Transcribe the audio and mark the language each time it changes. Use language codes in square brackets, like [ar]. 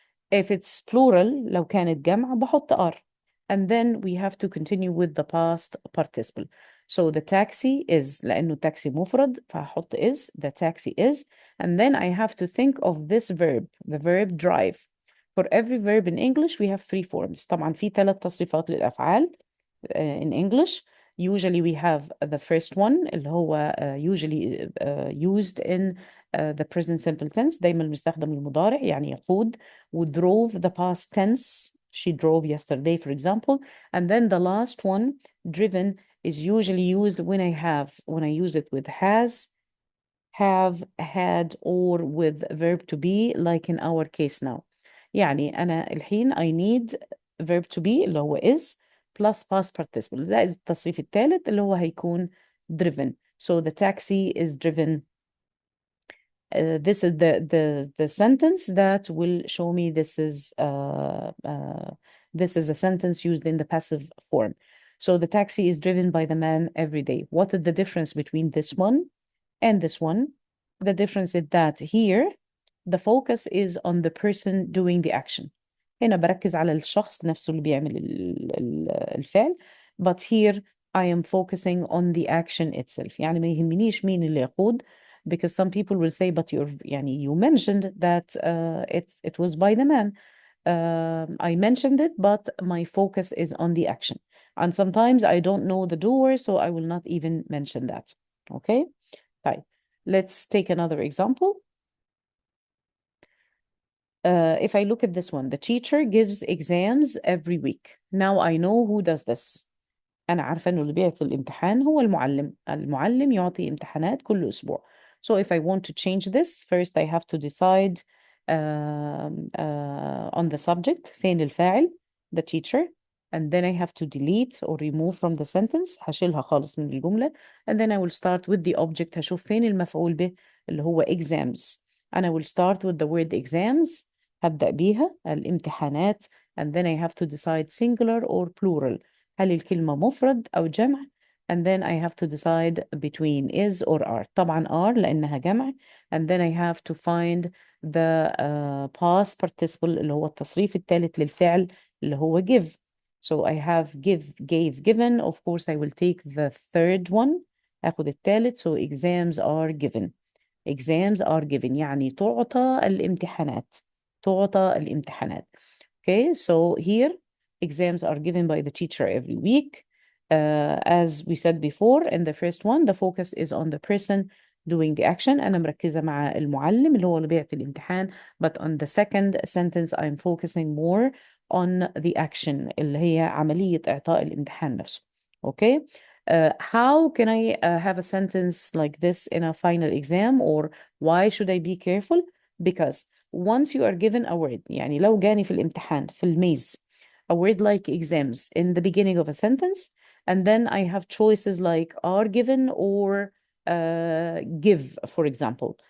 [en] If it's plural, [ar] لو كانت جمع بحط [en] are. And then we have to continue with the past participle. So the taxi is, [ar] لأنه taxi مفرد فهحط [en] is, the taxi is. And then I have to think of this verb, the verb drive. For every verb in English, we have three forms. [ar] طبعا في 3 تصريفات للأفعال [en] in English. Usually we have the first one [ar] اللي هو [en] usually used in the present simple tense. [ar] دايما بنستخدم المضارع يعني يقود. [en] We drove the past tense. She drove yesterday, for example. And then the last one, driven, is usually used when I use it with has, have, had, or with verb to be, like in our case now. [ar] يعني أنا الحين [en] I need verb to be [ar] اللي هو [en] is plus past participle. [ar] زائد التصريف الثالث اللي هو هيكون driven. [en] So the taxi is driven. This is the sentence that will show me this is a sentence used in the passive form. So the taxi is driven by the man every day. What is the difference between this one and this one? The difference is that here the focus is on the person doing the action. [ar] هنا بركز على الشخص نفسه اللي بيعمل الفعل. [en] But here I am focusing on the action itself. [ar] يعني ما يهمنيش مين اللي يقود, [en] because some people will say, but you mentioned that it was by the man. I mentioned it, but my focus is on the action. And sometimes I don't know the doer, so I will not even mention that. Okay. طيب. Let's take another example. If I look at this one, the teacher gives exams every week. Now I know who does this. [ar] أنا عارفة إنه اللي بيعطي الامتحان هو المعلم. المعلم يعطي امتحانات كل أسبوع. [en] So if I want to change this, first I have to decide on the subject. [ar] فين الفاعل? [en] The teacher. And then I have to delete or remove from the sentence. [ar] هشيلها خالص من الجملة. [en] And then I will start with the object. [ar] هشوف فين المفعول به اللي هو exams. [en] And I will start with the word exams. [ar] هبدأ بيها الامتحانات. [en] And then I have to decide singular or plural. [ar] هل الكلمة مفرد أو جمع؟ [en] and then I have to decide between is or are. [ar] طبعا are لأنها جمع. [en] and then I have to find the past participle [ar] اللي هو التصريف الثالث للفعل اللي هو [en] give. So I have give, gave, given. Of course I will take the third one. [ar] أخذ الثالث. [en] So exams are given. Exams are given [ar] يعني تعطى الامتحانات. تعطى الامتحانات. [en] Okay, so here exams are given by the teacher every week. As we said before, in the first one, the focus is on the person doing the action. [ar] أنا مركزة مع المعلم اللي هو اللي بيعطي الامتحان. [en] But on the second sentence, I'm focusing more on the action [ar] اللي هي عملية إعطاء الامتحان نفسه. [en] Okay? How can I have a sentence like this in a final exam, or why should I be careful? Because once you are given a word, [ar] يعني لو جاني في الامتحان في الميز [en] a word like exams in the beginning of a sentence, and then I have choices like are given or give, for example.